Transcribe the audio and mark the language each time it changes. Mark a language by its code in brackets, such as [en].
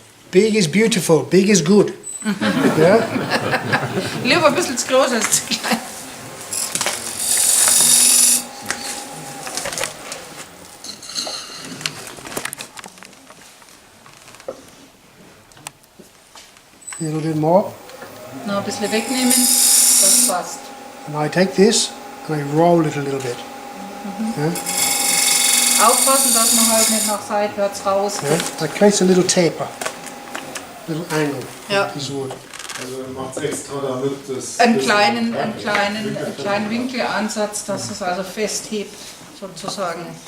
[en] Big is beautiful, big is good. Yeah? [de] Lieber ein bisschen zu groß als zu klein. [en] A little bit more. [de] Noch ein bisschen wegnehmen, das passt. [en] And I take this and I roll it a little bit. Yeah? [de] Aufpassen, dass man halt nicht nach seitwärts raus. [en] Yeah? That creates a little taper, little angle. [de] Ja. [en] This wood. [de] Also er macht es extra, damit das... Einen kleinen Winkelansatz, dass es also festhebt, sozusagen.